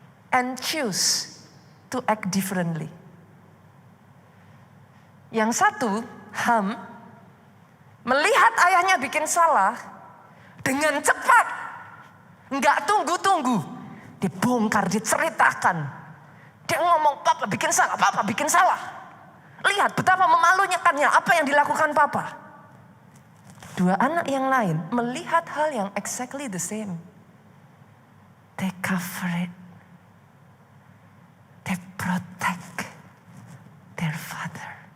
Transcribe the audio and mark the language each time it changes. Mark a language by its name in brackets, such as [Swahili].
[English] And choose to act differently. [Indonesian] Yang satu, Ham, melihat ayahnya bikin salah, dengan cepat, nggak tunggu-tunggu, dibongkar, diceritakan. Dia ngomong, papa bikin salah, papa bikin salah. Lihat betapa memalukannya apa yang dilakukan papa. 2 anak yang lain melihat hal yang [English] exactly the same. They cover it. They protect their father.